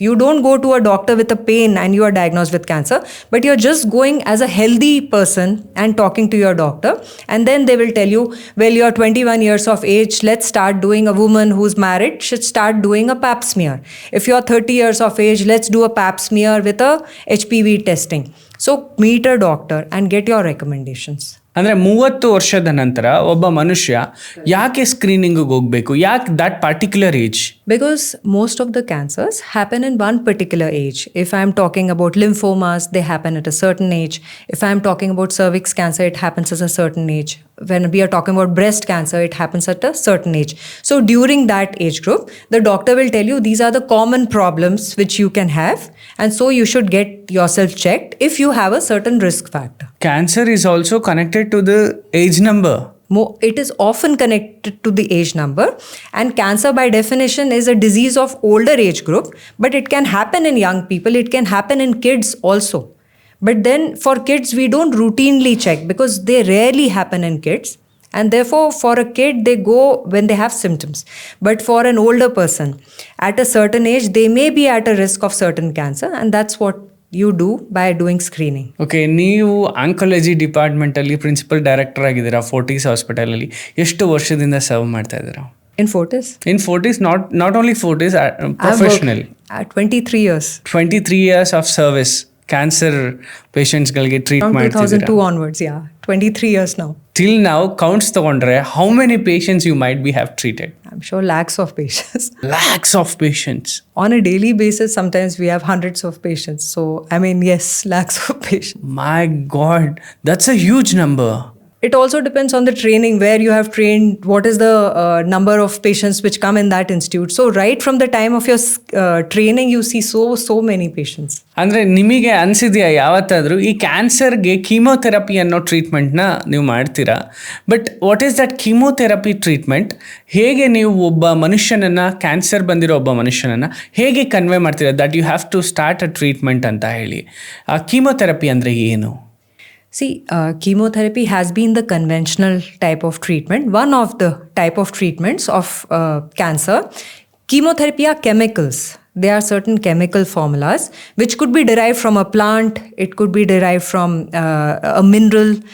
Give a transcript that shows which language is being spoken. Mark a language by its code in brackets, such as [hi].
[en] You don't go to a doctor with a pain and you are diagnosed with cancer, but you're just going as a healthy person and talking to your doctor, and then they will tell you, well, you're 21 years of age, let's start doing, a woman who's married should start doing a pap smear. If you're 30 years of age, let's do a pap smear with a HPV testing. So meet a doctor and get your recommendations. [kn] ಅಂದರೆ 30 ವರ್ಷದ ನಂತರ ಒಬ್ಬ ಮನುಷ್ಯ ಯಾಕೆ ಸ್ಕ್ರೀನಿಂಗಿಗೆ ಹೋಗಬೇಕು? [en] ಯಾಕೆ that particular age? Because most of the cancers happen in one particular age. If I'm talking about lymphomas, they happen at a certain age. If I'm talking about cervix cancer, it happens at a certain age. When we are talking about breast cancer, it happens at a certain age. So during that age group, the doctor will tell you these are the common problems which you can have, and so you should get yourself checked if you have a certain risk factor. Cancer is also connected to the age number. It is often connected to the age number, and cancer by definition is a disease of older age group, but it can happen in young people, it can happen in kids also. But then for kids we don't routinely check because they rarely happen in kids, and therefore for a kid they go when they have symptoms. But for an older person at a certain age, they may be at a risk of certain cancer, and that's what you do by doing screening. [kn] Okay, ನೀವು oncology ಡಿಪಾರ್ಟ್ಮೆಂಟಲ್ಲಿ principal director ಆಗಿದ್ದೀರಾ Fortis ಹಾಸ್ಪಿಟಲಲ್ಲಿ. ಎಷ್ಟು ವರ್ಷದಿಂದ serve ಮಾಡ್ತಾ ಇದ್ದೀರಾ? [en] In Fortis? In Fortis, not only Fortis, professionally. 23 years. 23 years of service. Cancer ಪೇಷಂಟ್ಸ್ಗಳಿಗೆ treat From [kn] ಮಾಡ್ತಿದ್ದೀರಾ? [en] 2002 onwards, yeah. 23 years now. Till now, counts ತಗೊಂಡ್ರೆ how many patients you might be have treated? I'm sure lakhs of patients. Lakhs of patients. On a daily basis, sometimes we have hundreds of patients. So, I mean, yes, lakhs of patients. My God, that's a huge number. It also depends on the training, where you have trained, what is the number of patients which come in that institute. So, right from the time of your training, you see so many patients. [kn] ಅಂದರೆ ನಿಮಗೆ ಅನಿಸಿದೆಯಾ ಯಾವತ್ತಾದರೂ ಈ ಕ್ಯಾನ್ಸರ್ಗೆ chemotherapy ಅನ್ನೋ ಟ್ರೀಟ್ಮೆಂಟ್ನ ನೀವು ಮಾಡ್ತೀರಾ? [en] But what is that chemotherapy treatment? [kn] ಹೇಗೆ ನೀವು ಒಬ್ಬ ಮನುಷ್ಯನನ್ನು, ಕ್ಯಾನ್ಸರ್ ಬಂದಿರೋ ಒಬ್ಬ ಮನುಷ್ಯನನ್ನು ಹೇಗೆ ಕನ್ವೆ ಮಾಡ್ತೀರಾ [en] that you have to start a treatment [kn] ಅಂತ ಹೇಳಿ? ಆ ಕೀಮೋಥೆರಪಿ ಅಂದರೆ ಏನು? [en] See, chemotherapy has been the conventional type of treatment, one of the type of treatments of cancer. Chemotherapy are chemicals. There are certain chemical formulas which could be derived from a plant, it could be derived from a mineral.